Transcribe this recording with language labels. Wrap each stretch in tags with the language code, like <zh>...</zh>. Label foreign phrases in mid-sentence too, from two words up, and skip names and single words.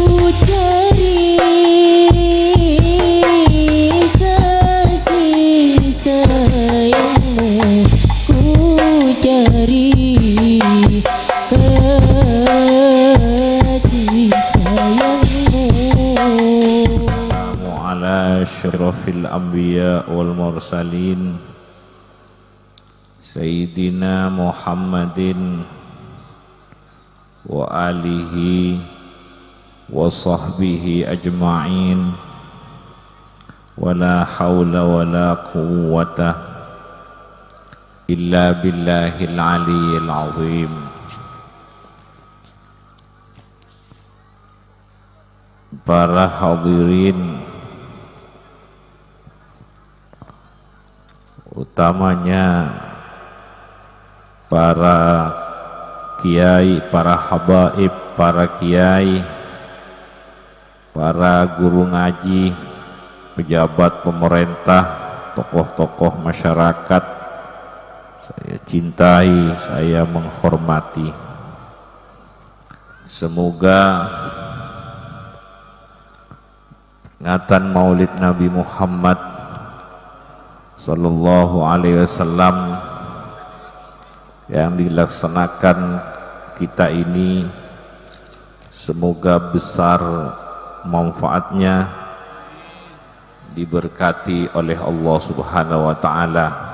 <id>cari kasih sayangmu, ku cari kasih sayangmu.</id> <ar>على أشرف الأنبياء والمرسلين سيدنا محمد وعلى آله وصحبه أجمعين ولا حول ولا قوة إلا بالله العلي العظيم.</ar> <id>Para hadirin, utamanya para kiai, para habaib, para kiai, para guru ngaji, pejabat pemerintah, tokoh-tokoh masyarakat, saya cintai, saya menghormati. Semoga peringatan Maulid Nabi Muhammad</id> <ar>صلى الله عليه وسلم</ar> <id>yang dilaksanakan kita ini, semoga besar manfaatnya, diberkati oleh Allah</id> <ar>سبحانه وتعالى.</ar>